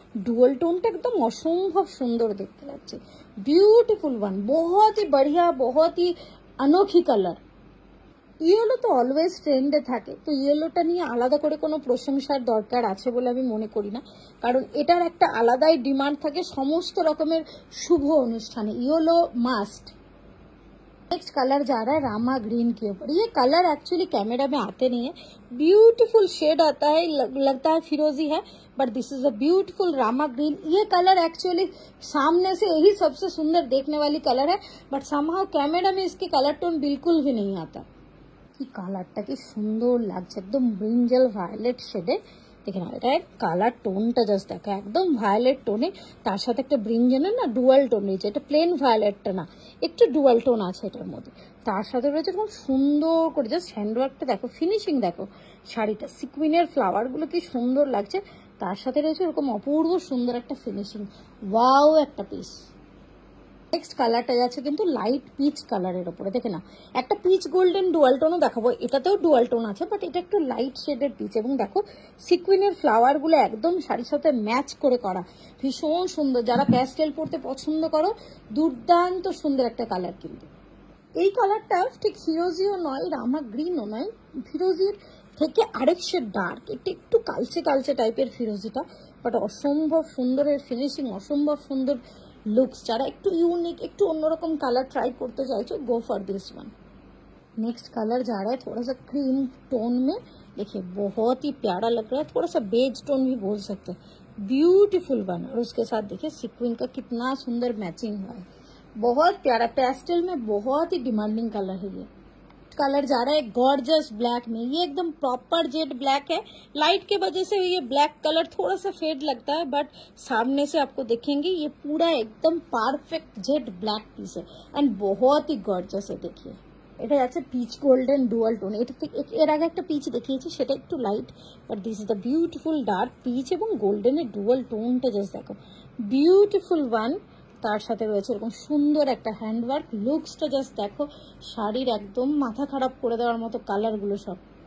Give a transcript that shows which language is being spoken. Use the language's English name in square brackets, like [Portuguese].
[Bangla] Dual টোনটা একদম অসম্ভব সুন্দর দেখতে লাগছে, [English] beautiful one, [Hindi] बहुत ही बढ़िया, बहुत ही अनोखी [Bangla] কালার। ইয়েলো তো অলওয়েজ ট্রেন্ডে থাকে, তো ইয়েলোটা নিয়ে আলাদা করে কোনো প্রশংসার দরকার আছে বলে আমি মনে করি না, কারণ এটার একটা আলাদাই ডিমান্ড থাকে সমস্ত রকমের শুভ অনুষ্ঠানে। Yellow must. [Hindi] नेक्स्ट कलर जा रहा है रामा ग्रीन के ऊपर। ये कलर एक्चुअली कैमरा में आते नहीं है, ब्यूटीफुल शेड आता है, लगता है फिरोजी है, [English] But this is a beautiful Rama green. [Hindi] ये कलर एक्चुअली सामने से यही सबसे सुंदर देखने वाली कलर है, बट समहाउ कैमरा में इसके कलर टोन बिल्कुल भी नहीं आता। [Bangla] কি কালারটা কি সুন্দর লাগছে, একদম ব্রিঞ্জেল ভায়োলেট শেডে। দেখে না, এটা কালার টোনটা জাস্ট দেখো, একদম ভায়োলেট টোনে, তার সাথে একটা ব্রিঞ্জেলের না ডুয়াল টোন রয়েছে, এটা প্লেন ভায়োলেটটা না, একটু ডুয়াল টোন আছে এটার মধ্যে। তার সাথে রয়েছে এরকম সুন্দর করে জাস্ট হ্যান্ডওয়ার্কটা দেখো, ফিনিশিং দেখো, শাড়িটা সিকুইনের ফ্লাওয়ারগুলো কি সুন্দর লাগছে, তার সাথে রয়েছে এরকম অপূর্ব সুন্দর একটা ফিনিশিং, ওয়াও একটা পিস। নেক্সট কালারটা যাচ্ছে কিন্তু লাইট পিচ কালারের উপরে। দেখে না, একটা পিচ গোল্ডেন ডুয়াল টোনও দেখাবো, এটাতেও ডুয়াল টোন আছে, বাট এটা একটু লাইট শেডের পিচ, এবং দেখো সিকুইনের ফ্লাওয়ারগুলো একদম শাড়ির সাথে ম্যাচ করে করা, ভীষণ সুন্দর। যারা প্যাস্টেল পরতে পছন্দ করো, দুর্দান্ত সুন্দর একটা কালার। কিন্তু এই কালারটা ঠিক ফিরোজিও নয়, রামা গ্রিনও নয়, ফিরোজির থেকে আরেক শেড ডার্ক, এটা একটু কালচে কালচে টাইপের ফিরোজিটা, বাট অসম্ভব সুন্দরের ফিনিশিং, অসম্ভব সুন্দর लुक्स। যারা একটু ইউনিক, একটু অন্যরকম কালার ট্রাই করতে চাইছো, [English] Go for this one. [Hindi] Next colour जा रहा है थोड़ा सा क्रीम टोन में, देखिए बहुत ही प्यारा लग रहा है, थोड़ा सा बेज टोन भी बोल सकते हैं, ब्यूटीफुल वन। और उसके साथ देखिए सिक्विन का कितना सुंदर मैचिंग हुआ है, बहुत प्यारा। पेस्टल में बहुत ही डिमांडिंग कलर है ये। कलर जा रहा है गॉर्जियस ब्लैक में। ये एकदम प्रॉपर जेट ब्लैक है। लाइट के वजह से ये ब्लैक कलर थोड़ा सा फेड लगता है, बट सामने से आपको देखेंगे ये पूरा एकदम परफेक्ट जेट ब्लैक पीस है एंड बहुत ही गॉर्जियस है। [Bangla] देखिए এটা যাচ্ছে পিচ গোল্ডেন ডুয়াল টোন। এটা এর আগে একটা পিচ দেখিয়েছি, সেটা একটু light, [English] but this is the beautiful dark peach [Bangla] এবং গোল্ডেনের ডুয়াল টোনটা জাস্ট দেখো, বিউটিফুল ওয়ান। তার সাথে রয়েছে এরকম সুন্দর একটা হ্যান্ডওয়ার্ক। লুকসটা জাস্ট দেখো, শাড়ির একদম মাথা খারাপ করে দেওয়ার মতো কালারগুলো সব।